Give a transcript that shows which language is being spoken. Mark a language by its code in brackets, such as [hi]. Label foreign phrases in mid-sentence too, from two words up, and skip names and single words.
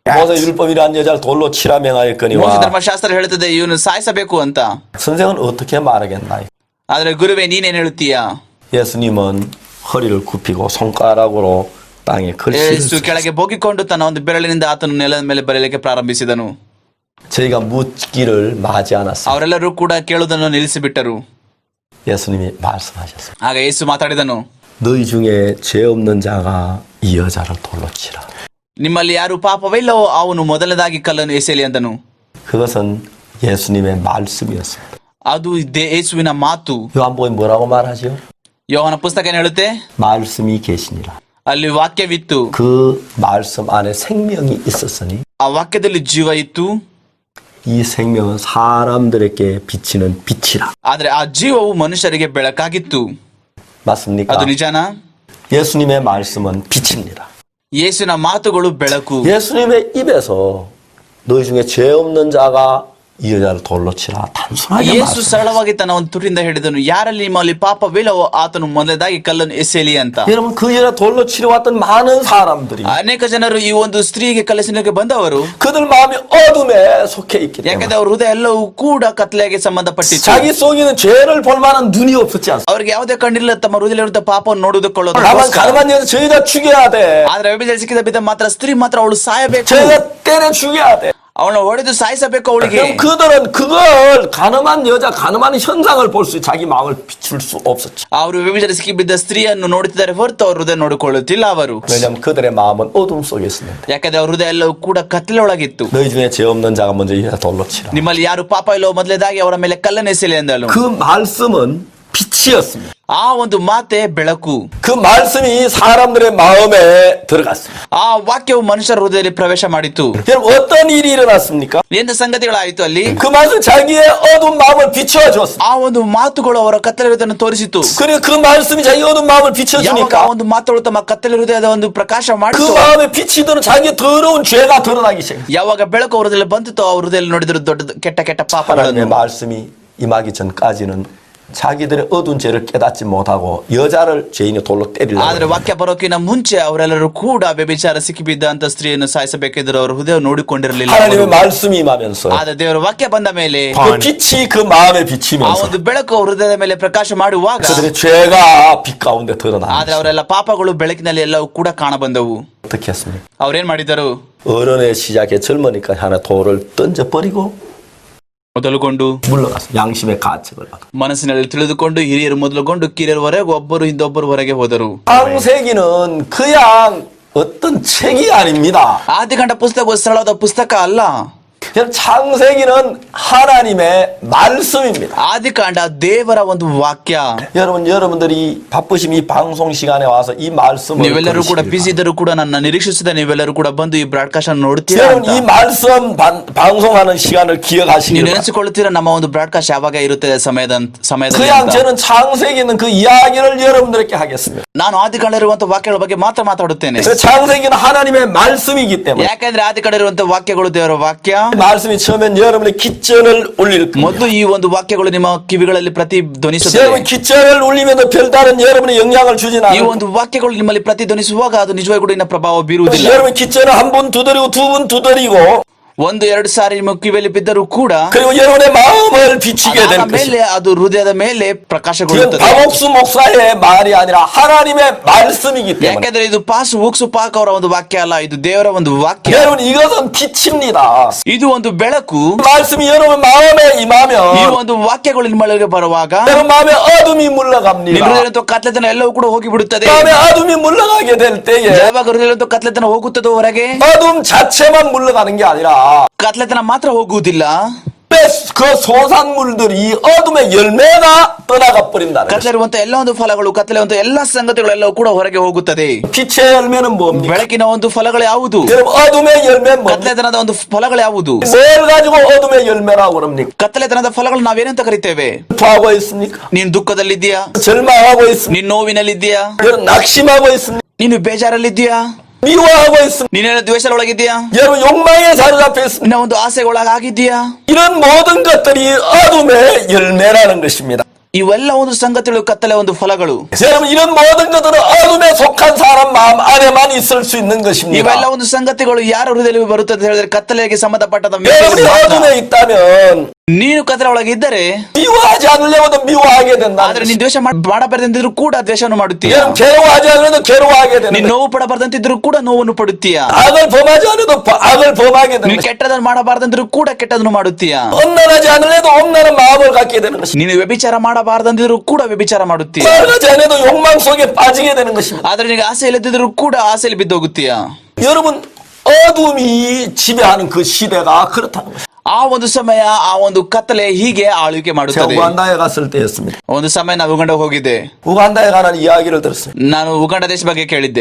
[ko] 모세 율법이라는 여자를 돌로 치라 [kn] ಮೋಸ [ko] 명하였거니와 [kn] ಧರ್ಮಶಾಸ್ತ್ರ ಹೇಳುತ್ತದೆ ಇವನು ಸಾಯಿಸಬೇಕು ಅಂತ. [ko] 선생은 어떻게 말하겠나요? [kn] ಆದ್ರೆ ಗುರುವೇ ನೀನೇನ್ ಹೇಳ್ತೀಯಾ? [ko] 예수님은 허리를 굽히고 손가락으로 땅에 글씨를 [kn] ಯೇಸು [ko] 썼어요. [kn] ಕೆಳಗೆ ಬೋಗಿಕೊಂಡು ತನ್ನ ಒಂದು ಬೆರಳಿನಿಂದ ಆತನು ನೆಲದ ಮೇಲೆ ಬರೆಯಲಿಕ್ಕೆ ಪ್ರಾರಂಭಿಸಿದನು. [ko] 저희가 묻기를 마지 않았어요. [kn] ಅವರೆಲ್ಲರೂ ಕೂಡ ಕೇಳುವುದನ್ನು ನಿಲ್ಲಿಸಿಬಿಟ್ಟರು. [ko] 예수님이 말씀하셨어요. [kn] ಆಗ ಯೇಸು ಮಾತಾಡಿದನು, [ko] 너희 중에 죄 없는 자가 이 여자를 돌로 치라. [kn] ನಿಮ್ಮಲ್ಲಿ ಯಾರು ಪಾಪವಿಲ್ಲವೋ ಅವನು ಮೊದಲನೇದಾಗಿ ಕಲ್ಲನ್ನು ಎಸೆಯಲಿ ಅಂದನು. [ko] 그것은 예수님의 말씀이었습니다. [kn] ಅದು ಯೇಸುವಿನ ಮಾತು. [ko] 요한복음에 뭐라고 말하죠? [kn] ಯೋಹನ ಪುಸ್ತಕ ಏನ್ ಹೇಳುತ್ತೆ? [ko] 말씀이 계시니라. [kn] ಅಲ್ಲಿ ವಾಕ್ಯವಿತ್ತು, [ko] 그 말씀 안에 생명이 있었으니 [kn] ಆ ವಾಕ್ಯದಲ್ಲಿ ಜೀವ ಇತ್ತು, [ko] 이 생명은 사람들에게 비치는 빛이라. [kn] ಆದ್ರೆ ಆ ಜೀವವು ಮನುಷ್ಯರಿಗೆ ಬೆಳಕಾಗಿತ್ತು. [ko] 맞습니까? [kn] ಅದು ನಿಜಾನಾ? [ko] 예수님의 말씀은 빛입니다. [kn] ಯೇಸುವಿನ ಮಾತುಗಳು ಬೆಳಕು. [ko] 예수님의 입에서 너희 중에 죄 없는 자가 이 여자를 돌로 치라. 단순하게 [kn] ಯೇಸು [ko] 말씀하셨어요. [kn] ಸರಳವಾಗಿ ತನ್ನ ಒಂದು ತುಟಿಯಿಂದ ಹೇಳಿದನು, ಯಾರಲ್ಲಿ ನಿಮ್ಮಲ್ಲಿ ಪಾಪವಿಲ್ಲವೋ ಆತನು ಮೊದಲದಾಗಿ ಕಲ್ಲನ್ನು ಎಸೆಯಲಿ ಅಂತ. [ko] 여러분 그 여자 돌로 치러 왔던 많은 사람들이 [kn] ಅನೇಕ ಜನರು ಈ ಒಂದು ಸ್ತ್ರೀಗೆ ಕಲಿಸಲಿಕ್ಕೆ ಬಂದವರು, [ko] 그들 마음이 어둠에 속해 있기 때문에 [kn] ಯಾಕಂದ್ರೆ ಅವ್ರ ಹೃದಯ ಎಲ್ಲವೂ ಕೂಡ ಕತ್ಲೆಗೆ ಸಂಬಂಧಪಟ್ಟಿತ್ತು. [ko] 자기 속에는 죄를 볼 만한 눈이 없었지 않습니까? [kn] ಅವ್ರಿಗೆ ಯಾವುದೇ ಕಣ್ಣಿಲ್ಲ ತಮ್ಮ ಹೃದಯದಲ್ಲಿರುವಂತಹ ಪಾಪವನ್ನು ನೋಡುವುದಕ್ಕೊಳ್ಳೋದು. [ko] 다만 가늠한 여자 저 여자 죽여야 돼. [kn] ಆದ್ರೆ ವ್ಯಭಿಚಾರ ಸಿಕ್ಕಿದ ಬಿದ್ದ ಮಾತ್ರ ಸ್ತ್ರೀ ಮಾತ್ರ ಅವಳು ಸಾಯಬೇಕು, [ko] 저 여자 때려 죽여야 돼. [kn] ಅವಳನ್ನ ಹೊಡೆದು ಸಾಯಿಸಬೇಕು ಅವಳಿಗೆ. [ko] 그럼 그들은 그걸 가늠한 여자 가늠한 현상을 볼 수 자기 마음을 비출 수 없었죠. [kn] ಅವರು ವ್ಯಭಿಚಾರ ಸಿಕ್ಕಿ ಬಿದ್ದ ಸ್ತ್ರೀಯನ್ನು ನೋಡುತ್ತಿದ್ದಾರೆ ಹೊರತು ಅವ್ರ ಹೃದಯ ನೋಡಿಕೊಳ್ಳುತ್ತಿಲ್ಲ ಅವರು. [ko] 왜냐하면 그들의 마음은 어둠 속에 있습니다. [kn] ಯಾಕಂದ್ರೆ ಅವ್ರ ಹೃದಯ ಎಲ್ಲವೂ ಕೂಡ ಕತ್ತಲೆ ಒಳಗಿತ್ತು. [ko] 너희 중에 죄 없는 자가 먼저 이 여자 돌로 치라. [kn] ನಿಮ್ಮಲ್ಲಿ ಯಾರು ಪಾಪ ಇಲ್ಲವೋ ಮೊದಲೇದಾಗಿ ಅವರ ಮೇಲೆ ಕಲ್ಲನ್ನು ಎಸೆಯಲಿ ಎಂದಳು. [ko] 그 말씀은 빛이었습니다. [kn] ಆ ಒಂದು ಮಾತೆ ಬೆಳಕು. [ko] 그 말씀이 사람들의 마음에 들어갔습니다. [kn] ಆ ವಾಕ್ಯವು ಮನುಷ್ಯರ ಹೃದಯದಲ್ಲಿ ಪ್ರವೇಶ ಮಾಡಿತು. [ko] 여러분 어떤 일이 일어났습니까? [kn] ಎಂತ ಸಂಗತಿಗಳಾಯಿತು ಅಲ್ಲಿ? [ko] 그 말씀 자기의 어두운 마음을 비춰 줬습니다. [kn] ಆ ಒಂದು ಮಾತುಗಳು ಅವರ ಕತ್ತಲೆ ಹೃದಯವನ್ನು ತೋರಿಸಿತು. [ko] 그리고 그 말씀이 자기 어두운 마음을 [kn] ಯಾವಾಗ ಆ [ko] 비춰주니까 [kn] ಒಂದು ಮಾತುಗಳು ತಮ್ಮ ಕತ್ತಲೆ ಹೃದಯದ ಒಂದು ಪ್ರಕಾಶ [ko] 그 [kn] ಮಾಡಿತು, [ko] 마음에 비치도록 자기의 더러운 죄가 드러나기 시작합니다. [kn] ಯಾವಾಗ ಬೆಳಕು ಅವ್ರ ಹೃದಯದಲ್ಲಿ ಬಂತು ಅವ್ರ ಹೃದಯದಲ್ಲಿ ನೋಡಿದ್ರು ದೊಡ್ಡ ಕೆಟ್ಟ ಕೆಟ್ಟ [ko] 하나님의 [kn] ಪಾಪಗಳನ್ನು. [ko] 말씀이 임하기 전까지는 자기들의 어두운 죄를 깨닫지 못하고 여자를 죄인의 돌로 때리려고 [kn] ಆದ್ರೆ [ko] 합니다. [kn] ವಾಕ್ಯ ಬರೋಕಿನ ಮುಂಚೆ ಅವರೆಲ್ಲರೂ ಕೂಡ ವ್ಯಭಿಚಾರ ಸಿಕ್ಕಿಬಿದ್ದ ಅಂತ ಸ್ತ್ರೀಯನ್ನು ಸಾಯಿಸಬೇಕಿದ್ರು ಅವ್ರ ಹೃದಯ ನೋಡಿಕೊಂಡಿರಲಿಲ್ಲ. [ko] 하나님의 말씀이 임하면서 [kn] ಆದ್ರೆ ದೇವರ ವಾಕ್ಯ ಬಂದ ಮೇಲೆ [ko] 그 빛이 그 마음에 [kn] ಆ [ko] 비치면서 [kn] ಒಂದು ಬೆಳಕು ಅವ್ರ ಹೃದಯದ ಮೇಲೆ ಪ್ರಕಾಶ ಮಾಡುವಾಗ [ko] 그들의 죄가 빛 가운데 [kn] ಆದ್ರೆ [ko] 드러나는 [kn] ಅವರೆಲ್ಲ ಪಾಪಗಳು ಬೆಳಕಿನಲ್ಲಿ ಎಲ್ಲವೂ ಕೂಡ ಕಾಣ ಬಂದವು. [ko] 어떻게 했습니까? [kn] ಅವ್ರೇನ್ ಮಾಡಿದರು? [ko] 어른의 시작에 젊으니까 하나 돌을 던져버리고 [kn] ಮೊದಲುಗೊಂಡು [ko] 물러갔어. 양심의 가책을 받아. [kn] ಮನಸ್ಸಿನಲ್ಲಿ ತಿಳಿದುಕೊಂಡು ಹಿರಿಯರು ಮೊದಲುಗೊಂಡು ಕಿರಿಯರವರೆಗೆ ಒಬ್ಬರು ಹಿಂದೊಬ್ಬರು ಹೊರಗೆ ಹೋದರು. [ko] 창세기는 그냥 어떤 책이 아닙니다. [kn] ಆದಿಕಾಂಡ ಪುಸ್ತಕವು ಸರಳವಾದ ಪುಸ್ತಕ ಅಲ್ಲ. [ko] 창세기는 하나님의 말씀입니다. [kn] ಆದಿಕಾಂಡ ದೇವರ ಒಂದು ವಾಕ್ಯ. [ko] 여러분, 여러분들이 바쁘신 이 방송 시간에 와서 이 말씀을 [kn] ನೀವೆಲ್ಲರೂ ಕೂಡ [ko] 들으시길 [kn] ಬಿಸಿ ಇದ್ದರೂ ಕೂಡ ನನ್ನ ನಿರೀಕ್ಷಿಸಿದ ನೀವೆಲ್ಲರೂ ಕೂಡ ಬಂದು ಈ ಬ್ರಾಡ್ಕಾಸ್ಟ್ ಅನ್ನು ನೋಡ್ತೀರಾ [ko] 여러분, [kn] ಅಂತ. [ko] 이 말씀 방송하는 시간을 [kn] ನೀವು [ko] 기억하시길 바랍니다. [kn] ನೆನೆಸಿಕೊಳ್ಳುತ್ತೀರಾ ನಮ್ಮ ಒಂದು ಬ್ರಾಡ್ಕಾಸ್ಟ್ ಯಾವಾಗ ಇರುತ್ತದೆ ಸಮಯದಲ್ಲಿ [ko] 그냥 [kn] ಅಂತ. [ko] 저는 창세기 있는 그 이야기를 여러분들에게 하겠습니다. [kn] ನಾನು ಆದಿಕಾಂಡ ಇರುವಂತಹ ವಾಕ್ಯಗಳ ಬಗ್ಗೆ ಮಾತ್ರ ಮಾತಾಡುತ್ತೇನೆ. [ko] 창세기는 하나님의 말씀이기 때문에 [kn] ಯಾಕಂದ್ರೆ ಆದಿಕಾಂಡ ಇರುವಂತಹ ವಾಕ್ಯಗಳು ದೇವರ ವಾಕ್ಯ. [ko] 말씀이 처음엔 여러분의 기전을 울릴 [kn] ಮೊದಲು [ko] 겁니다. [kn] ಈ ಒಂದು ವಾಕ್ಯಗಳು ನಿಮ್ಮ ಕಿವಿಗಳಲ್ಲಿ ಪ್ರತಿಧ್ವನಿಸುತ್ತದೆ. [ko] 여러분 기전을 울리면 별다른 여러분의 영향을 주진 [kn] ಈ [ko] 않아요. [kn] ಒಂದು ವಾಕ್ಯಗಳು ನಿಮ್ಮಲ್ಲಿ ಪ್ರತಿಧ್ವನಿಸುವಾಗ ಅದು ನಿಜವಾಗಿ ಕೂಡ ಇನ್ನ ಪ್ರಭಾವ ಬೀರುವುದಿಲ್ಲ. [ko] 여러분 기전을 한 번 두드리고 두 번 두드리고 [kn] ಒಂದು ಎರಡು ಸಾರಿ ನಿಮ್ಮ ಕಿವಿಯಲ್ಲಿ ಬಿದ್ದರೂ ಕೂಡ [ko] 그리고 여러분의 마음을 비치게 될 [kn] ಅದಾದ ಮೇಲೆ [ko] 것입니다. [kn] ಅದು ಹೃದಯದ ಮೇಲೆ [ko] 이건 [kn] ಪ್ರಕಾಶಗೊಳ್ಳುತ್ತದೆ. [ko] 박옥수 목사의 말이 아니라 하나님의 말씀이기 때문에 [kn] ಯಾಕೆಂದ್ರೆ ಇದು ಪಾಸ್ ಉಕ್ಸು ಪಾಕ್ ಅವರ ಒಂದು ವಾಕ್ಯ ಅಲ್ಲ, ಇದು ದೇವರ ಒಂದು ವಾಕ್ಯ. [ko] 여러분 이것은 빛입니다. [kn] ಇದು ಒಂದು ಬೆಳಕು. [ko] 말씀이 여러분 마음에 [kn] ಈ [ko] 임하면 [kn] ಒಂದು ವಾಕ್ಯಗಳು ನಿಮ್ಮೊಳಗೆ ಬರುವಾಗ [ko] 여러분 마음에 어둠이 [kn] ನಿಮ್ಮ [ko] 물러갑니다. [kn] ಹೃದಯದ ಕತ್ಲೆತನ ಎಲ್ಲವೂ ಕೂಡ ಹೋಗಿ ಬಿಡುತ್ತದೆ. [ko] 마음에 어둠이 물러가게 될 때에 [kn] ಯಾವಾಗ ಹೃದಯದ ಕತ್ಲೆತನ ಹೋಗುತ್ತದೋ ಹೊರಗೆ, [ko] 어둠 자체만 물러가는 게 아니라 [kn] ಕತ್ಲೆತನ ಮಾತ್ರ ಹೋಗುವುದಿಲ್ಲ, [ko] 그 소산물들이 어둠의 열매가 떠나가 버린다는 [kn] ಕತ್ಲೆ [ko] 것입니다. [kn] ಇರುವಂತ ಎಲ್ಲ ಒಂದು ಫಲಗಳು, ಕತ್ಲೆ ಇರುವಂತ ಎಲ್ಲ ಸಂಗತಿಗಳೆಲ್ಲವೂ ಕೂಡ ಹೊರಗೆ ಹೋಗುತ್ತದೆ. [ko] 빛의 열매는 뭡니까? [kn] ಬೆಳಕಿನ ಒಂದು ಫಲಗಳು ಯಾವುದು? [ko] 여러분 어둠의 열매는 뭡니까? [kn] ಕತ್ಲೆತನದ ಒಂದು ಫಲಗಳು ಯಾವುದು? [ko] 뭘 가지고 어둠의 열매라고 그럽니까? [kn] ಕತ್ತಲೆತನದ ಫಲಗಳು ನಾವೇನಂತ ಕರಿತೇವೆ? [ko] 슬퍼하고 있습니까? [kn] ನೀನು ದುಃಖದಲ್ಲಿದ್ದೀಯಾ? [ko] 절망하고 있습니까? [kn] ನೀನು ನೋವಿನಲ್ಲಿದ್ದೀಯಾ? [ko] 여러분 낙심하고 있습니까? [kn] ನೀನು ಬೇಜಾರಲ್ಲಿದ್ದೀಯಾ? [ko] 미워하고 있습니까? [kn] ನೀನೇನೋ ದ್ವೇಷದೊಳಗಿದ್ದೀಯಾ? [ko] 여러분 욕망에 사로잡혀 있습니까? [kn] ನಿನ್ನ ಒಂದು ಆಸೆಗೊಳಗಾಗಿದ್ದೀಯಾ? [ko] 이런 모든 것들이 어둠의 열매라는 것입니다. [kn] ಇವೆಲ್ಲ ಒಂದು ಸಂಗತಿಗಳು ಕತ್ತಲೆ ಒಂದು ಫಲಗಳು. [ko] 여러분 이런 모든 것들은 어둠에 속한 사람 마음 안에만 있을 수 있는 것입니다. [kn] ಇವೆಲ್ಲ ಒಂದು ಸಂಗತಿಗಳು ಯಾರ ಹೃದಯದಲ್ಲಿ ಬರುತ್ತದೆ ಅಂತ ಹೇಳಿದ್ರೆ ಕತ್ತಲೆಗೆ ಸಂಬಂಧಪಟ್ಟದ [ko] 여러분이 어둠에 있다면 [kn] ನೀನು ಕತ್ತಲೆ ಒಳಗೆ ಇದ್ದರೆ [ko] 미워하지 않으려고도 미워하게 된다. [kn] ಆದ್ರೆ ನೀನು ದ್ವೇಷ ಮಾಡಬಾರದಂತಿದ್ರು ಕೂಡ ದ್ವೇಷವನ್ನು ಮಾಡುತ್ತೀಯ. [ko] 여러분 괴로워하지 않으려도 괴로워하게 되는. [kn] ನೀನು ನೋವು ಪಡಬಾರದಂತಿದ್ರು ಕೂಡ ನೋವನ್ನು ಪಡುತ್ತೀಯ. [ko] 악을 범하지 않아도 악을 범하게 되는. [kn] ನೀನು ಕೆಟ್ಟದನ್ನು ಮಾಡಬಾರದಂತಿದ್ರು ಕೂಡ ಕೆಟ್ಟದನ್ನು ಮಾಡುತ್ತೀಯ. [ko] 엄란하지 않으려도 엄란한 마음을 갖게 되는 것입니다. [kn] ನೀನು ವ್ಯಭಿಚಾರ ಮಾಡಬಾರದಂತಿದ್ರು ಕೂಡ ವ್ಯಭಿಚಾರ ಮಾಡುತ್ತೀಯ. [ko] 말하지 않아도 욕망 속에 빠지게 되는 것입니다. [kn] ಆದ್ರೆ ನಿನಗೆ ಆಸೆ ಇಲ್ಲದಿದ್ರು ಕೂಡ ಆಸೆಯಲ್ಲಿ ಬಿದ್ದೋಗುತ್ತೀಯ. [ko] 여러분 어둠이 지배하는 그 시대가 그렇다는 것입니다. [kn] ಆ ಒಂದು ಸಮಯ ಆ ಒಂದು ಕತ್ತಲೆ ಹೀಗೆ ಆಳ್ವಿಕೆ [ko] 제가 [kn] ಮಾಡುತ್ತದೆ. [ko] 우간다에 갔을 때였습니다. [kn] ಒಂದು ಸಮಯ ನಾನು ಉಗಾಂಡ ಹೋಗಿದ್ದೆ. [ko] 우간다에 관한 이야기를 들었습니다. [kn] ನಾನು ಉಗಾಂಡ ದೇಶ ಬಗ್ಗೆ ಕೇಳಿದ್ದೆ.